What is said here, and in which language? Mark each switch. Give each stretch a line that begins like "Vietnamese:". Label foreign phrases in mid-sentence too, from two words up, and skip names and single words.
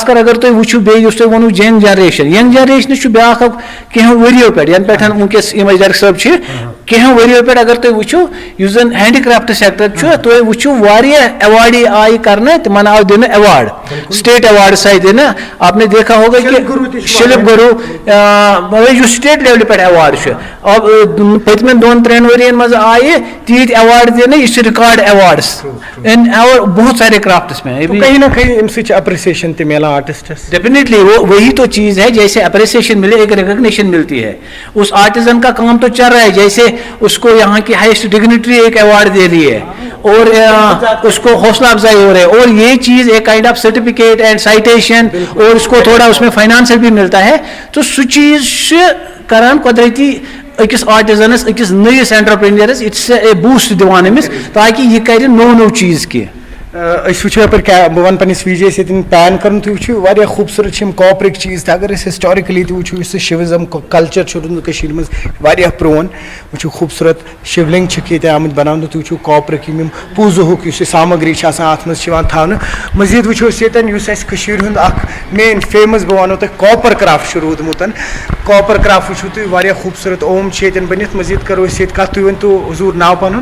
Kashmiri: کر اگر تُہۍ وٕچھِو بیٚیہِ یُس تۄہہِ ووٚنوُ
English: young generation
Kashmiri: چھُ بیاکھ اکھ کینٛہو ؤرِیو پٮ۪ٹھ ینہٕ پٮ۪ٹھ وٕنکیٚس یِم اَسہِ ڈایریکٹر صٲب چھِ کینٛہو ؤرِیو پٮ۪ٹھ اگر تُہۍ وٕچھِو یُس زن
English: handicraft sector
Kashmiri: چھُ تُہۍ وٕچھِو واریاہ ایواڈی آیہِ کرنہٕ تِمن آو دِنہٕ ایواڈ
English: state awards
Kashmiri: آیہِ دِنہٕ
Urdu: آپ نے دیکھا ہوگا کہ
Kashmiri: شلپ گروٗ یُس سٹیٹ لیولہِ پٮ۪ٹھ ایواڈ چھُ پٔتمٮ۪ن 2-3 ؤرین منٛز آیہِ تیٖتۍ ایواڈ دِنہٕ یہِ چھُ رِکارڈ ایواڈس
Urdu: بہت سارے کرافٹس میں
Kashmiri: کہیں نہ کہیں اَمہِ سۭتۍ چھِ اپرسیشن تہِ میلان آرٹسٹس
Urdu: ڈیفینیٹلی وہی تو چیز ہے جیسے اپریسیشن ملے ایک ریکگنیشن ملتی ہے اس آرٹیزن کا کام تو چل رہا ہے جیسے اس کو یہاں کی
English: highest dignitary
Urdu: ایک ایوارڈ دے دی ہے اور اس کو حوصلہ افزائی ہو رہا ہے اور یہ چیز ایک
English: kind of certificate and citation
Urdu: اور اس کو تھوڑا اس میں فائنانسل بھی ملتا ہے تو سو
Kashmiri: چیز کران قدرتی أکِس آرٹِزنس أکِس نٔیِس
Urdu: اینٹرپرینیرس
English: it's a boost
Kashmiri: دِوان أمِس تاکہِ یہِ کرِ نوٚو چیٖز کینٛہہ. أسۍ وٕچھو یپٲرۍ بہٕ وَنہٕ پنٛنِس وی جی یَس ییٚتٮ۪ن پین کَرُن تُہۍ وٕچھِو واریاہ خوٗبصوٗرت چھِ یِم کاپرٕکۍ چیٖز تہِ اگر أسۍ ہِسٹورِکٔلی تہِ وٕچھو یُس یہِ شِوِزم کلچر چھُ روٗدمُت کٔشیٖرِ منٛز واریاہ پرٛون وٕچھِو خوٗبصوٗرت شِولِنٛگ چھِکھ ییٚتہِ آمٕتۍ بَناونہٕ تُہۍ وٕچھِو کاپرٕکۍ یِم پوٗزٕہُک یُس یہِ سامگری چھِ آسان اَتھ منٛز چھِ یِوان تھاونہٕ مٔزیٖد وٕچھو أسۍ ییٚتٮ۪ن یُس اَسہِ کٔشیٖرِ ہُنٛد اکھ
English: main famous
Kashmiri: بہٕ وَنو تۄہہِ
English: copper craft
Kashmiri: چھُ روٗدمُت
English: copper craft
Kashmiri: وٕچھِو تُہۍ واریاہ خوٗبصوٗرت اوم چھِ ییٚتٮ۪ن بٔنِتھ مٔزیٖد کرو أسۍ ییٚتہِ کَتھ تُہۍ ؤنۍتو حضوٗر ناو پَنُن